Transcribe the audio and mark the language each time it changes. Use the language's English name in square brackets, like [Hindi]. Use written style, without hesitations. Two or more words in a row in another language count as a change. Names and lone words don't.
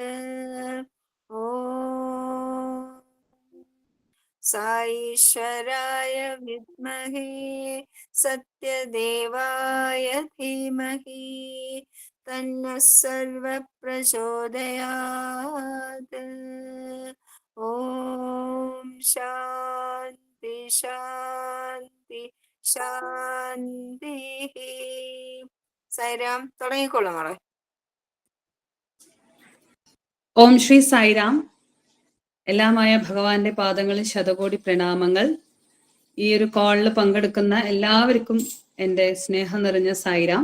[Sanskrit] ॐ साईश्वराय विद्महे सत्यदेवाय धीमहि तन्नः सर्वः प्रचोदयात्। ॐ शान्ति शान्ति ശാന്തിഃ. [Malayalam] സായിരാം, തുടങ്ങിക്കോളൂ മോളെ. ഓം ശ്രീ സായിരാം. എല്ലാമായ ഭഗവാന്റെ പാദങ്ങളിൽ ശതകോടി പ്രണാമങ്ങൾ. ഈ ഒരു കോളിൽ പങ്കെടുക്കുന്ന എല്ലാവർക്കും എൻ്റെ സ്നേഹം നിറഞ്ഞ സായിരാം.